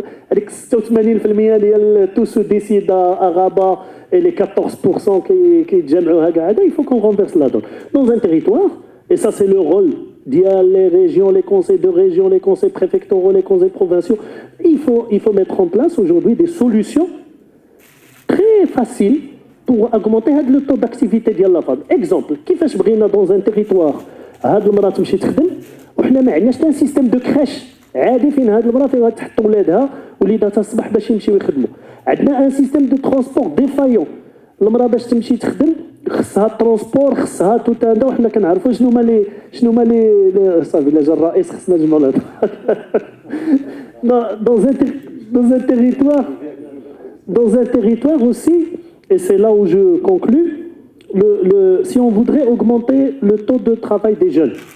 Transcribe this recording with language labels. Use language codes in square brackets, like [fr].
[fr] Avec 86% tout se décide à Rabat, et les 14% qui il faut qu'on renverse la donne. Dans un territoire, et ça c'est le rôle les régions, les conseils de région, les conseils préfectoraux, les conseils provinciaux. Il faut mettre en place aujourd'hui des solutions très faciles pour augmenter le taux d'activité de la femme. [ar] Exemple, كيفاش بغينا [fr] dans un territoire [ar] هاد المرأة تمشي تخدم وحنا ما عندناش [fr] un système de crèche [ar] عادي فين هاد المرأة فين تحط ولادها وليداتها الصباح باش يمشيو يخدموا. عندنا [fr] un système de transport défaillant. [ar] المرأة باش تمشي تخدم خصها الترونسبور خصها توت هذا وحنا كنعرفوا شنو هما لي صافي لا جا الرئيس خصنا نجمعوا هذا [fr] dans un territoire aussi, et c'est là où je conclus, si on voudrait augmenter le taux de travail des jeunes,